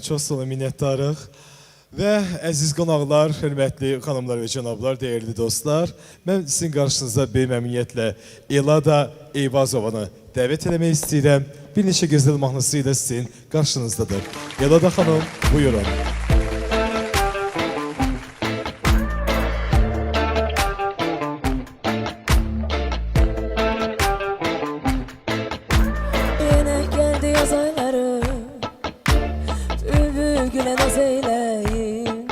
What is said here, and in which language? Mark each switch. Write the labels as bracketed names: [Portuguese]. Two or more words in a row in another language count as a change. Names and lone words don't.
[Azerbaijani] Çox sağ olun, minnətdarıq. Və əziz qonaqlar, hörmətli xanımlar və cənablar, dəyərli dostlar, mən sizin qarşınızda böyük məmnuniyyətlə Elada Eyvazovanı dəvət eləmək istəyirəm. Bir neçə gözəl mahnısı ilə sizin qarşınızdadır. Elada xanım, buyurun. [Turkish] Yine geldi yaz ayları, bülbül güle naz eyleyin.